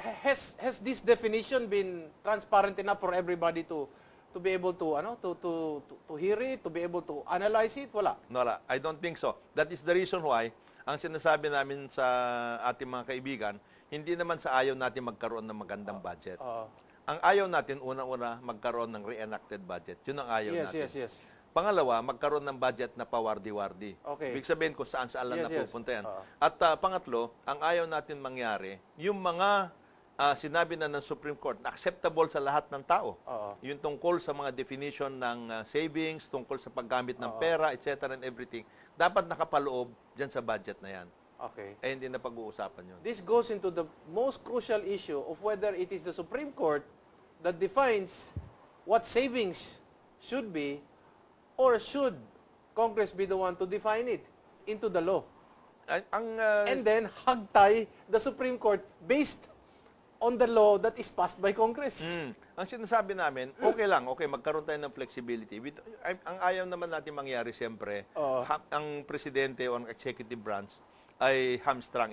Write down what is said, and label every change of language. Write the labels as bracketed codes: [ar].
[en] Has this definition been transparent enough for everybody to be able to to hear it, to be able to analyze it? [tl] Wala. Wala. [en] I don't think so. That is the reason why [tl] ang sinasabi namin sa ating mga kaibigan, hindi naman sa ayaw natin magkaroon ng magandang budget. Ang ayaw natin, una-una, magkaroon ng re-enacted budget. Yun ang ayaw natin. Yes. Pangalawa, magkaroon ng budget na pawardi-wardi. Okay. Ibig sabihin kung saan-saan lang Yes. napupunta yan. At pangatlo, ang ayaw natin mangyari, yung mga sinabi na ng Supreme Court na acceptable sa lahat ng tao. Yung tungkol sa mga definition ng savings, tungkol sa paggamit ng pera, [en] etc. and everything, [tl] dapat nakapaloob dyan sa budget na yan. Okay. Hindi na pag-uusapan yun. [en] This goes into the most crucial issue of whether it is the Supreme Court that defines what savings should be, or should Congress be the one to define it into the law? And then hagtay the Supreme Court based on the law that is passed by Congress. [tl] Ang sinasabi namin, okay lang, magkaroon tayo ng flexibility. Ang ayaw naman natin mangyari, siyempre, ang presidente o ang executive branch ay hamstrung.